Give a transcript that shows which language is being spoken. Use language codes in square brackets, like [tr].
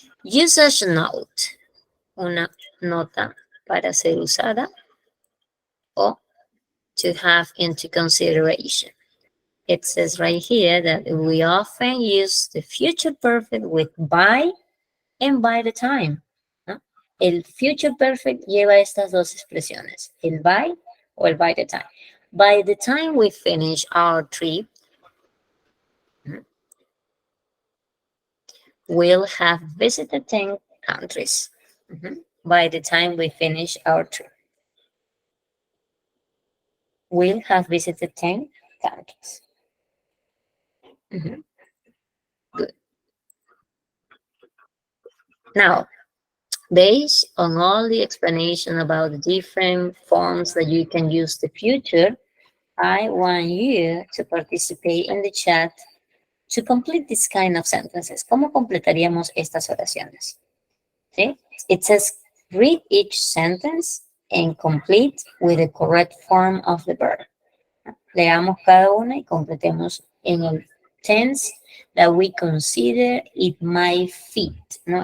[en] Usage note, [es] una nota para ser usada o [en] to have into consideration. It says right here that we often use the future perfect with by and by the time, ¿no? [es] El future perfect lleva estas dos expresiones, el by o el by the time. [en] By the time we finish our trip, we'll have visited 10 countries. By the time we finish our trip, we'll have visited 10 countries. Good. Now, based on all the explanation about the different forms that you can use the future, I want you to participate in the chat to complete this kind of sentences. [es] ¿Cómo completaríamos estas oraciones? [en] Okay, it says read each sentence and complete with the correct form of the verb. [es] Leamos cada una y completemos en el [en] tense that we consider it might fit, [es] ¿no?